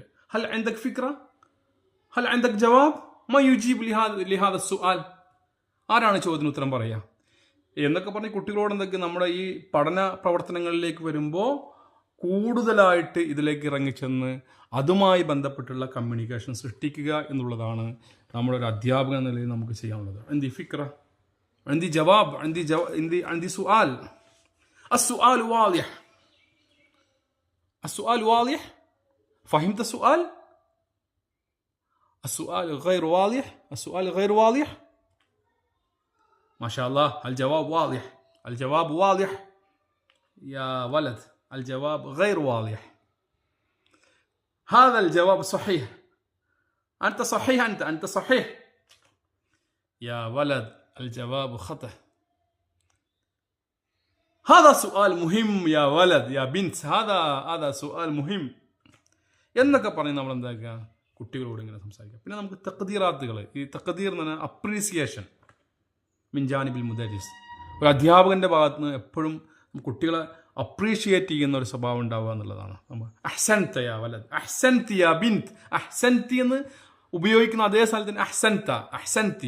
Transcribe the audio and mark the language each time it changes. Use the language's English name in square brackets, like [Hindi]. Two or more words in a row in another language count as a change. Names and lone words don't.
[Arabic] هل عندك فكرة هل عندك جواب من يجيب لهذا سؤال, [Malayalam] ആരാണ് ചോദ്യത്തിന് ഉത്തരം പറയുക എന്നൊക്കെ പറഞ്ഞ് കുട്ടികളോട് എന്തൊക്കെ നമ്മുടെ ഈ പഠന പ്രവർത്തനങ്ങളിലേക്ക് വരുമ്പോൾ കൂടുതലായിട്ട് ഇതിലേക്ക് ഇറങ്ങിച്ചെന്ന് അതുമായി ബന്ധപ്പെട്ടുള്ള കമ്മ്യൂണിക്കേഷൻ സൃഷ്ടിക്കുക എന്നുള്ളതാണ് നമ്മുടെ ഒരു അധ്യാപകൻ എന്ന നിലയിൽ നമുക്ക് ചെയ്യാനുള്ളത്. [Arabic] عندي فكرة عندي جواب عندي سؤال. السؤال واضح السؤال واضح فهمت السؤال السؤال غير واضح السؤال غير واضح ما شاء الله الجواب واضح الجواب واضح يا ولد الجواب غير واضح هذا الجواب صحيح أنت صحيح أنت صحيح يا ولد الجواب خطأ هذا سؤال مهم يا ولد يا بنت هذا سؤال مهم [Malayalam] എന്നൊക്കെ പറഞ്ഞ് നമ്മൾ എന്താക്കുക കുട്ടികളോട് ഇങ്ങനെ സംസാരിക്കുക. പിന്നെ നമുക്ക് തഖ്ദീറാത്തുകൾ, ഈ തഖ്ദീർ എന്ന് പറഞ്ഞാൽ അപ്രീസിയേഷൻ [Arabic] من جانب المدرس, [Malayalam] ഒരു അധ്യാപകൻ്റെ ഭാഗത്ത് നിന്ന് എപ്പോഴും കുട്ടികളെ അപ്രീഷിയേറ്റ് ചെയ്യുന്ന ഒരു സ്വഭാവം ഉണ്ടാവുക എന്നുള്ളതാണ്. [Arabic] നമ്മൾ أحسنتَ يا ولد، أحسنتِ يا بنت، أحسنتِ [Malayalam] എന്ന് ഉപയോഗിക്കുന്ന അതേ സ്ഥലത്തിന് [Arabic] أحسنتَ، أحسنتِ.